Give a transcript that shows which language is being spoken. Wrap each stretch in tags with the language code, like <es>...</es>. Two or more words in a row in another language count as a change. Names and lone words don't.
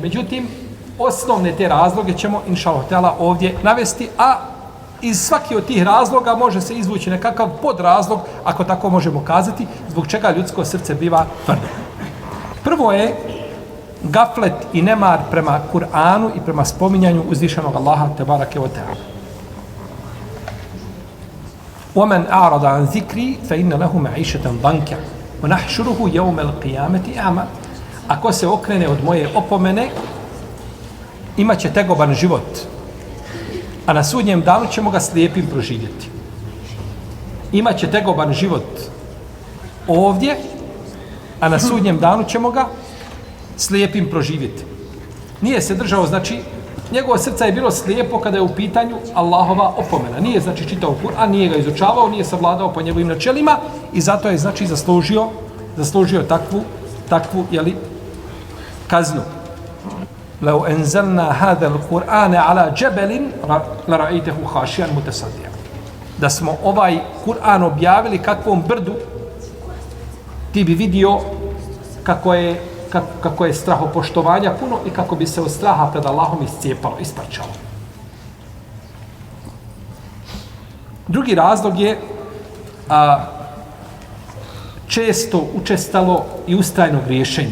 <bs>Međutim, osnovne te razloge ćemo,</bs> <ar>إن شاء الله تعالى,</ar> <bs>ovdje navesti, a iz svaki od tih razloga može se izvući nekakav podrazlog, ako tako možemo kazati, zbog čega ljudsko srce biva tvrdo. Prvo je gaflet i nemar prema Kur'anu i prema spominjanju uzvišenog Allaha</bs> <ar>تبارك وتعالى. وَمَنْ أَعْرَضَ عَنْ ذِكْرِي فَإِنَّ لَهُ مَعِيشَةً ضَنْكَ وَنَحْشُرُهُ يَوْمَ الْقِيَامَةِ أَعْمَى.</ar> <bs>Ako se okrene od moje opomene, imaće tegoban život, a na sudnjem danu ćemo ga slijepim proživjeti. Imaće tegoban život ovdje, a na sudnjem danu ćemo ga slijepim proživjeti. Nije se držao, znači, njegovo srce je bilo slijepo kada je u pitanju Allahova opomena. Nije, znači, čitao Kur'an, nije ga izučavao, nije savladao po njegovim načelima i zato je, znači, zaslužio takvu, jeli, kaznu.</bs> <ar>لو أنزلنا هذا القرآن على جبل لرأيته خاشعا متصدعا.</ar> <bs>Da smo ovaj Kur'an objavili kakvom brdu, ti bi vidio kako je strahopoštovanja puno i kako bi se od straha pred Allahom iscijepalo, isparčalo. Drugi razlog je često učestalo i ustrajno griješenje.</bs>